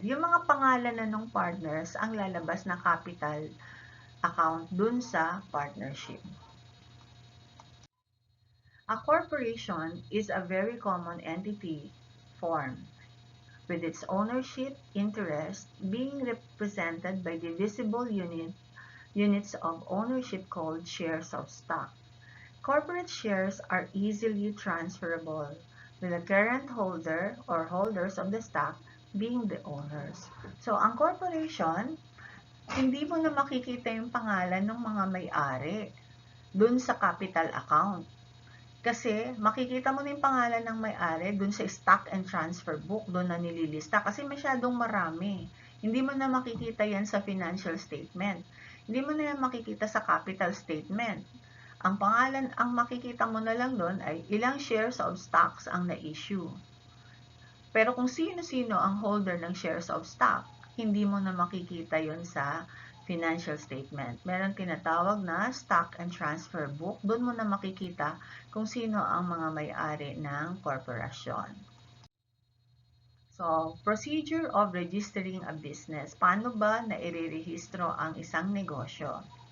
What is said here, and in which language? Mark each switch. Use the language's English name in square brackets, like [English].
[Filipino] Yung mga pangalan na ng partners ang lalabas na capital account dun sa partnership. [English] A corporation is a very common entity form, with its ownership interest being represented by divisible units of ownership called shares of stock. Corporate shares are easily transferable, with the current holder or holders of the stock being the owners. [Filipino] So, ang corporation, hindi mo na makikita yung pangalan ng mga may-ari dun sa capital account. Kasi makikita mo na yung pangalan ng may-ari dun sa stock and transfer book, dun na nililista. Kasi masyadong marami. Hindi mo na makikita yan sa financial statement. Hindi mo na yan makikita sa capital statement. Ang pangalan, ang makikita mo na lang dun ay ilang shares of stocks ang na-issue. Pero kung sino-sino ang holder ng shares of stock, hindi mo na makikita yon sa financial statement. Meron tinatawag na stock and transfer book. Doon mo na makikita kung sino ang mga may-ari ng korporasyon. [English] So, procedure of registering a business. [Filipino] Paano ba na irerehistro ang isang negosyo?